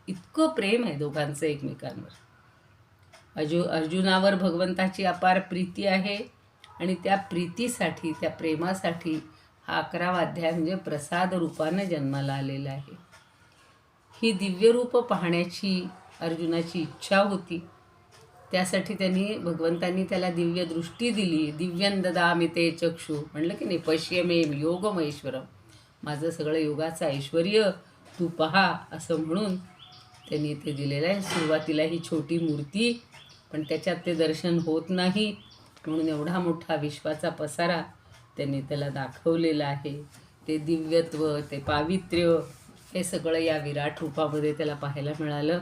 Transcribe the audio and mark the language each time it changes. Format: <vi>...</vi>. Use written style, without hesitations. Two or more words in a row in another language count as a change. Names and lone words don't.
<mr>इतकं प्रेम आहे दोघांचं एकमेकांवर. अर्जुनावर भगवंताची अपार प्रीती आहे आणि त्या प्रीतीसाठी, त्या प्रेमासाठी हा 11वा अध्याय म्हणजे प्रसाद रूपानं जन्माला आलेला आहे. ही दिव्य रूप पाहण्याची अर्जुनाची इच्छा होती. त्यासाठी भगवंतांनी त्याला दिव्य दृष्टी दिली.</mr> <sa>दिव्यं ददामि ते चक्षु,</sa> <mr>म्हणलं की नाही,</mr> <sa>पश्य मे योगमैश्वरम,</sa> <mr>माझं सगळं योगाचं ऐश्वर्य तू पहा, असं म्हणून त्यांनी ते दिलेलं आहे. सुरुवातीला ही छोटी मूर्ती, पण त्याच्यात ते दर्शन होत नाही, म्हणून एवढा मोठा विश्वाचा पसारा त्यांनी त्याला दाखवलेला आहे. ते दिव्यत्व, ते पावित्र्य, हे सगळं या विराट रूपामध्ये त्याला पाहायला मिळालं.</mr>